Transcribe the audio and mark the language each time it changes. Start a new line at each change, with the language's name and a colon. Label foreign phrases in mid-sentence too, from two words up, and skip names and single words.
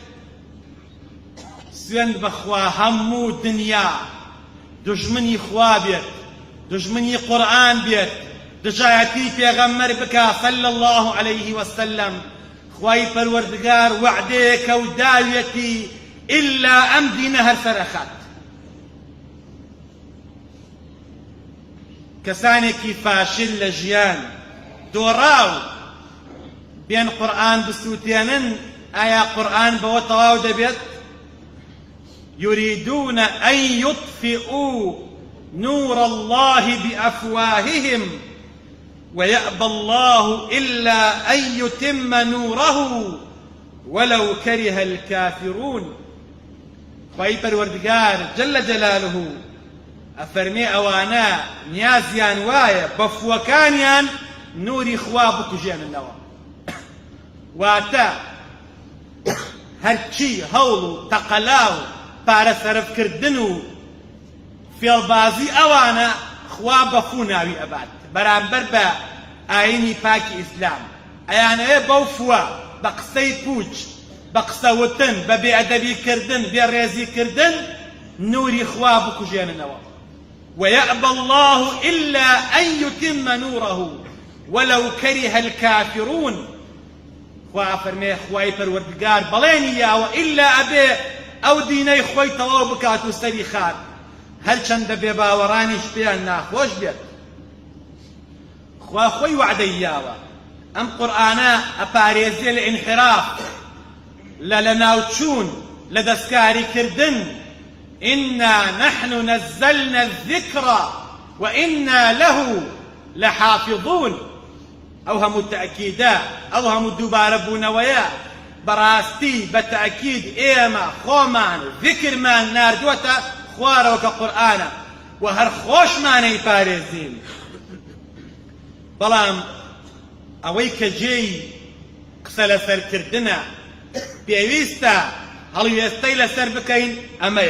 Central Kurdish: سوێند بەخوا هەموو دنیا دوژمنی خوا بێت، دوژمنی قورئان بێت، دژایەتی پێغەمبەر بکا
Arabic: صلی الله عليه وسلم،
Central Kurdish: خوای پەروەردگار وعدەیەکە و داوێتی ئیلا ئەم دینە هەر سەرەخات. کەسانێکی فاشل لە ژیان دۆڕاو بێن قورئان بسووتێنن، ئایا قورئان بەوە تەواو دەبێت؟
Arabic: يريدون أن يطفئوا نور الله بأفواههم ويأبى الله إلا أن يتم نوره ولو كره الكافرون.
Central Kurdish: خوای پەروەردگار
Arabic: جەلە جەلالوه
Central Kurdish: ئەفەرمێ ئەوانە نیازیان وایە بە فووەکانیان نوری خوا بکوژێننەوە. واتە هەرچی هەوڵ و تەقەلا و پارە سەرفکردن و فێڵبازی ئەوانە خوا بە فوو ناوی ئەبات بەرامبەر بە ئاینی پاکی ئیسلام. ئەیانەوێ بەو فووە بە قسەی پوچ، بە قسەوتن، بە بێئەدەبیکردن، بێڕێزیکردن نوری خوا بکوژێننەوە.
Arabic: ويأبى الله إلا أن يتم نوره ولو كره الكافرون.
Central Kurdish: خوا فەرمێ خوای پەروەردگار بەڵێنی یاوە ئیلا ئەبێ ئەو دینەی خۆی تەواو بکات و سەری خات، هەرچەندە بێباوەڕانیش پێیان ناخۆش بێت. خوا خۆی وعدەی یاوە ئەم قورئانە ئەپارێزێ لە ئینحراف، لە ناوچوون، لە دەستکاریکردن.
Arabic: إنا نحن نزلنا الذكر وإنا له لحافظون.
Central Kurdish: ئەو هەموو تەئکیدە، ئەو هەموو دووبارە بوونەوەیە بەڕاستی بە تەئکید ئێمە خۆمان ذیکرمان ناردووەتە خوارەوە کە قورئانە و هەر خۆشمانەی پارێزین. بەڵام ئەوەی کە جێی قسە لەسەرکردنە پێویستە هەڵوێستەی لەسەر بکەین ئەمەیە.